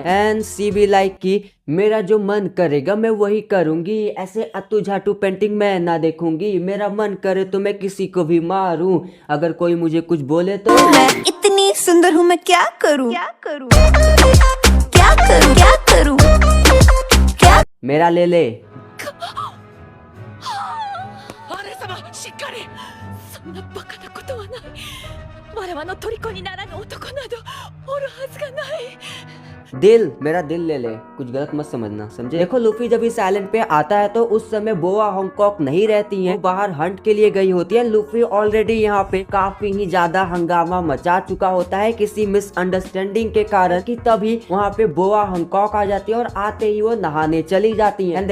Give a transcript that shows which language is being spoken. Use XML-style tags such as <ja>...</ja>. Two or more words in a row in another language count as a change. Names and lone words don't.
<en>and she be like</en> <hi>की मेरा जो मन करेगा मैं वही करूंगी, ऐसे अतु झाटू पेंटिंग मैं ना देखूंगी। मेरा मन करे तो मैं किसी को भी मारूं, अगर कोई मुझे कुछ बोले तो मैं इतनी सुंदर हूँ मैं क्या करूँ क्या करूँ क्या करूँ क्या करूँ क्या मेरा ले ले।</hi> <ja>俺様しっかりそんなバカなことはないわらわの虜にならぬ男などおるはずがない</ja> <hi>दिल मेरा दिल ले ले, कुछ गलत मत समझना समझे। देखो लूफी जब इस आइलैंड पे आता है तो उस समय बोआ हांगकॉक नहीं रहती हैं, बाहर हंट के लिए गई होती है। लूफी ऑलरेडी यहाँ पे काफी ही ज्यादा हंगामा मचा चुका होता है किसी मिसअंडरस्टैंडिंग के कारण, कि तभी वहाँ पे बोआ हांगकॉक आ जाती है और आते ही वो नहाने चली जाती है।</hi>